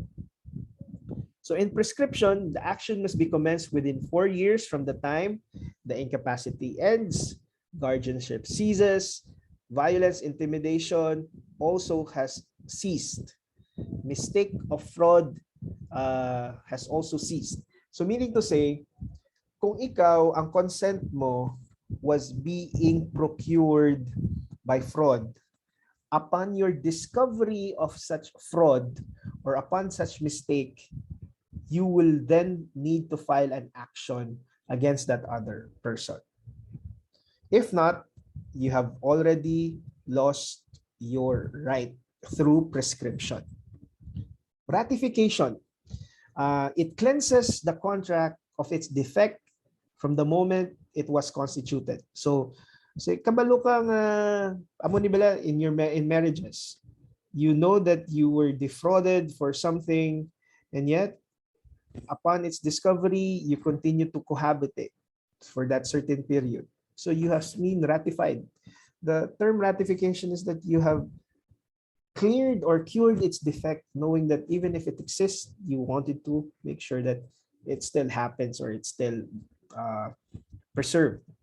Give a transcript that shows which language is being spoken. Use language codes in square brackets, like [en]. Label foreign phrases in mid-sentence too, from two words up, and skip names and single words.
[en] So in prescription, the action must be commenced within 4 years from the time the incapacity ends, guardianship ceases, violence, intimidation also has ceased. Mistake of fraud has also ceased. So meaning to say, [tl] kung ikaw, ang [en] consent mo was being procured by fraud, upon your discovery of such fraud or upon such mistake, you will then need to file an action against that other person. If not, you have already lost your right through prescription. Ratification. It cleanses the contract of its defect from the moment it was constituted. [hil] So kabalo kang amo ni bala [en] in marriages. You know that you were defrauded for something, and yet upon its discovery, you continue to cohabitate for that certain period. So you have been ratified. The term ratification is that you have cleared or cured its defect, knowing that even if it exists, you wanted to make sure that it still happens or it's still preserved.